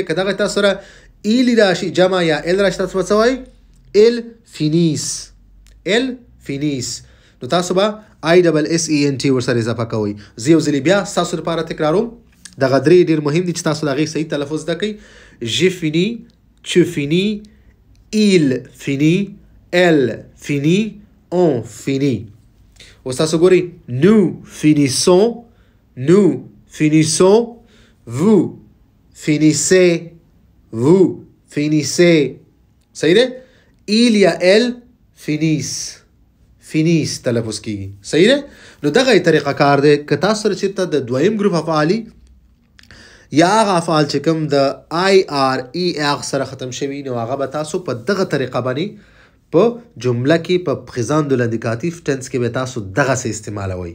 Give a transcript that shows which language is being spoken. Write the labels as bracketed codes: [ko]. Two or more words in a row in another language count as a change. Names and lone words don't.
[ps] که دغه تاسو سره ایلی راشي جمع یا ال راشي تاسو به څه وایئ [fr] elles finissent elles finissent [ps] نو تاسو به آی ډبل اس ای ان ټي ورسره اضافه کوئ. زه یو ځلې بیا ستاسو لپاره تکراروم دغه درې ډېر مهم دي چې تاسو د هغې صحیح تلفظ زده کړئ. [fr] je finis tu finis il finit elle finit on finit. [ps] اوس تاسو ګورئ [fr] nous finissons nous finissons vous finissez vous finissez [ps] صحیح دی. [fr] il یا elle finissent finissent [ps] تلفظ کېږي صحیح دی. نو دغه طریقه کار دی. که تاسو سره چېرته د دویم ګروپ افعالي یا هغه افعال چې کوم د آی آر ای اغ سره ختم شوي نو هغه به تاسو په دغه طریقه باندې په جمله کې په [fr] présent de l'indicatif [ps] ټنس کې به تاسو دغسې استعمالوئ.